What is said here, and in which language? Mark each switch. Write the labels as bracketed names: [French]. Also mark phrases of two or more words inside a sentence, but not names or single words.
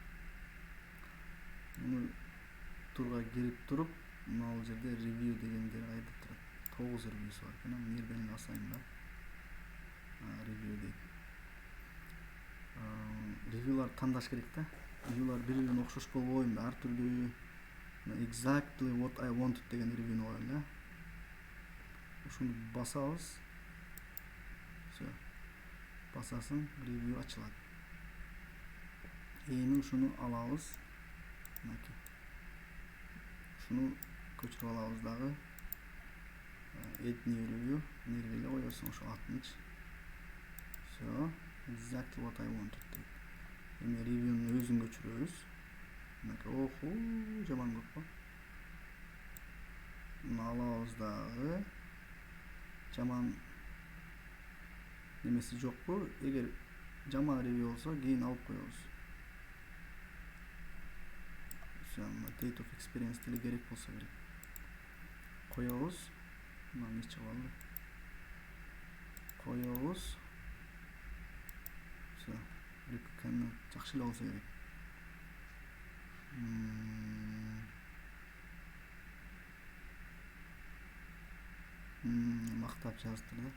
[Kyrgyz] Муну турга кирип туруп, мына жерде ревью дегендер кайда турат? 9 ревьюсу бар экен. Мына жерден басайын да. Ревью дейт. Ревьюлар тандаш керек да. Ревьюлар бири-бирине окшош болбойбу, ар түрдүү. [English] Exactly what I wanted [Kyrgyz] деген ревьюну коелу да. Ушуну басабыз. Всё. Басасың, ревью ачылат. Эми ушуну алабыз. Мынакей. Ушуну көчүрүп алабыз дагы. [English] Add new review. [Kyrgyz] Нергеле коесуң ошо атынчы. Всё. [English] Exactly what I wanted [Kyrgyz] дейт. Эми ревьюнун өзүн көчүрөбүз. Мынакей. Оху, жаман көп го. Муну алабыз дагы. Жаман немеси жокпу? Эгер жаман ревью болсо, кийин алып коебуз. Всё, [English] date of experience [Kyrgyz] деле керек болсо керек. Коебуз. Мына нече болду? Коебуз. Всё. Рекомендация жакшы эле болсо керек. Мактап жаздыр да.